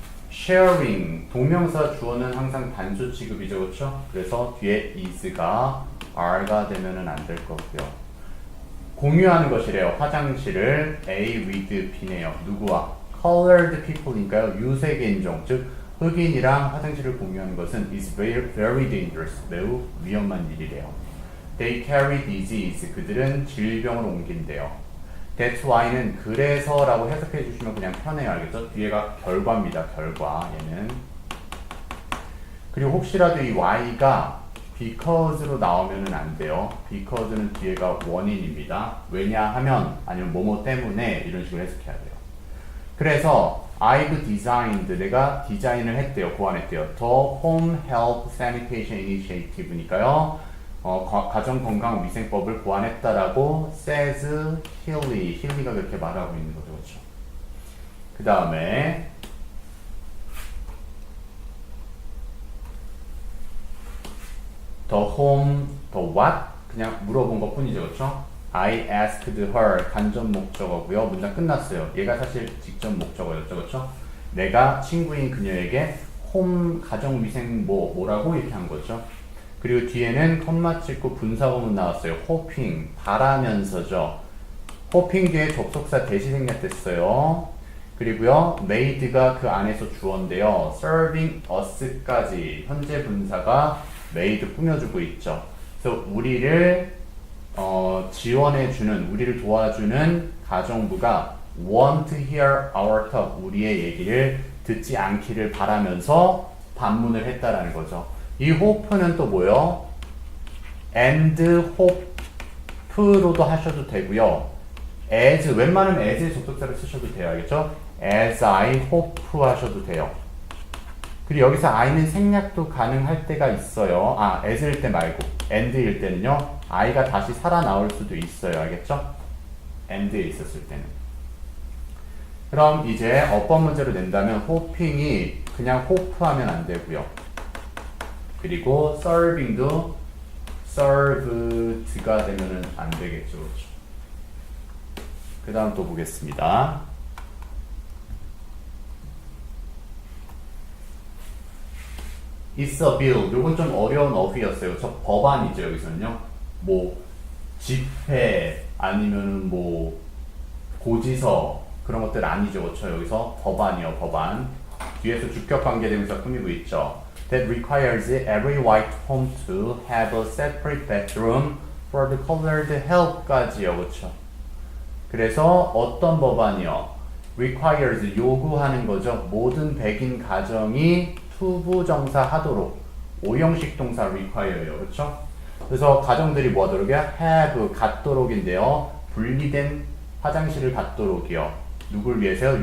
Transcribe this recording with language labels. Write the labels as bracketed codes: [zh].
[ko] sharing, 동명사 주어는 항상 단수 취급이죠. 그렇죠? 그래서 뒤에 is가 are가 되면은 안 될 거고요. 공유하는 것이래요. 화장실을 A with B네요. 누구와? [en] colored people [ko] 니까요. 유색인종, 즉 흑인이랑 화장실을 공유하는 것은 [en] is very dangerous, [ko] 매우 위험한 일이래요. [en] They carry disease, [ko] 그들은 질병을 옮긴대요. That's why는 그래서라고 해석해 주시면 그냥 편해요. 알겠죠? 뒤에가 결과입니다. 결과, 얘는. 그리고 혹시라도 이 why가 because로 나오면 안 돼요. because는 뒤에가 원인입니다. 왜냐하면, 아니면 뭐뭐 때문에 이런 식으로 해석해야 돼요. 그래서 [en] I've designed, [ko] 내가 디자인을 했대요. 고안했대요. [en] The Home Health Sanitation Initiative니까요. [ko] 가정건강위생법을 고안했다라고 [en] says Healy [ko] 가 그렇게 말하고 있는 거죠. 그렇죠? 그 다음에 the what? 그냥 물어본 것 뿐이죠. 그렇죠? [en] I asked her, [ko] 간접 목적어고요. 문장 끝났어요. 얘가 사실 직접 목적어였죠. 그렇죠? 내가 친구인 그녀에게 홈 가정위생 뭐라고 이렇게 한 거죠. 그리고 뒤에는 컴마 찍고 분사구문 나왔어요. hoping, 바라면서죠. hoping 뒤에 접속사 대시 생략됐어요. 그리고요, made가 그 안에서 주어인데요. serving us까지 현재 분사가 made 꾸며주고 있죠. 그래서 우리를 지원해주는, 우리를 도와주는 가정부가 [en] want to hear our talk, [ko] 우리의 얘기를 듣지 않기를 바라면서 반문을 했다라는 거죠. 이 hope는 또 뭐요? [en] and hope [ko] 로도 하셔도 되고요. as, 웬만하면 as의 접속사를 쓰셔도 돼요. 알겠죠? [en] as I hope [ko] 하셔도 돼요. 그리고 여기서 I는 생략도 가능할 때가 있어요. as일 때 말고 and일 때는요. I가 다시 살아나올 수도 있어요. 알겠죠? and에 있었을 때는. 그럼 이제 어법 문제로 낸다면 hoping이 그냥 hope 하면 안 되고요. 그리고 serving도 served가 되면은 안 되겠죠. 그렇죠? 그 다음 또 보겠습니다. [en] It's a bill. [ko] 요건 좀 어려운 어휘였어요. 저 법안이죠. 여기서는요. 뭐 집회 아니면은 뭐 고지서 그런 것들 아니죠. 그렇죠? 여기서 법안이요. 법안. 뒤에서 주격관계대명사 꾸미고 있죠. [en] that requires every white home to have a separate bedroom for the colored help까지요. [ko] 그렇죠? 그래서 어떤 법안이요? requires 요구하는 거죠. 모든 백인 가정이 투부정사 하도록 오형식 동사 require예요. 그렇죠? 그래서 가정들이 뭐 하도록이요? have 갖도록인데요. 분리된 화장실을 갖도록이요. 누굴 위해서요?